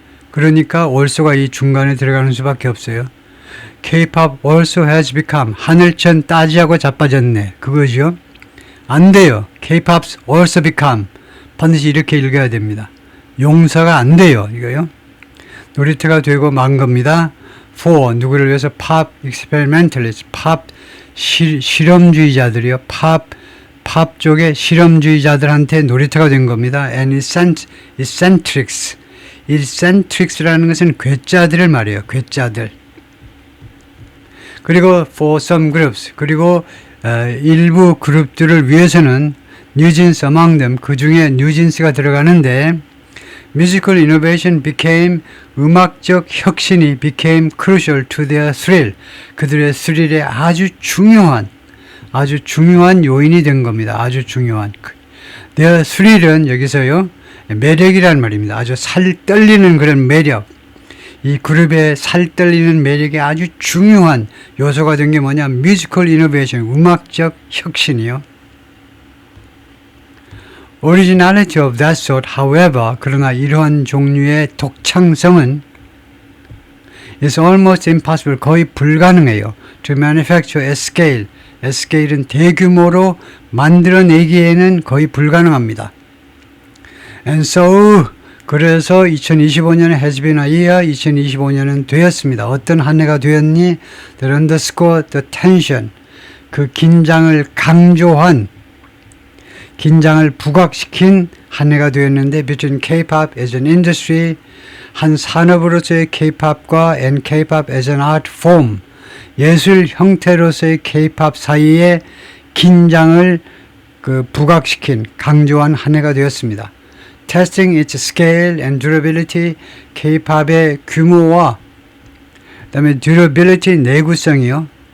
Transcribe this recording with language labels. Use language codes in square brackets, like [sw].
[ko] 그러니까 also가 이 중간에 들어가는 수밖에 없어요. [en] K-pop also has become. [ko] 하늘천 따지하고 자빠졌네. 그거죠. 안 돼요. [en] K-pop's also become. [ko] 반드시 이렇게 읽어야 됩니다. 용서가 안 돼요. 이거요. 놀이터가 되고 만 겁니다. [en] For [ko] 누구를 위해서 [en] pop experimentalists, [ko] pop 실험주의자들이요. 팝 쪽의 실험주의자들한테 놀이터가 된 겁니다. [en] And eccentrics. [ko] eccentrics라는 것은 괴짜들을 말해요. 괴짜들. 그리고 [en] for some groups. [ko] 그리고 일부 그룹들을 위해서는 뉴진스 [en] among them. [ko] 그 중에 뉴진스가 들어가는데 [en] musical innovation became [ko] 음악적 혁신이 [en] became crucial to their thrill. [ko] 그들의 스릴에 아주 중요한 요인이 된 겁니다. 아주 중요한. their thrill은 여기서요. 매력이라는 말입니다. 아주 살 떨리는 그런 매력. 이 그룹의 살 떨리는 매력이 아주 중요한 요소가 된 게 뭐냐? [en] musical innovation. [ko] 음악적 혁신이요. [en] Originality of that sort, however, [ko] 그러나 이러한 종류의 독창성은 [en] is almost impossible, [ko] 거의 불가능해요. [en] To manufacture at scale, at scale은 [ko] 대규모로 만들어내기에는 거의 불가능합니다. [en] And so, [ko] 그래서 2025년에 [en] has been a year, [ko] 2025년은 되었습니다. 어떤 한 해가 되었니? [en] That underscore the tension, [ko] 그 긴장을 강조한 긴장을 부각시킨 한 해가 되었는데 [en] between K-pop as an industry, [ko] 한 산업으로서의 K-pop과 [en] and K-pop as an art form, [ko] 예술 형태로서의 K-pop 사이에 긴장을 부각시킨 강조한 한 해가 되었습니다. [en] Testing its scale and durability, [ko] K-pop의 규모와 그다음에 [en] durability [ko] 내구성이요.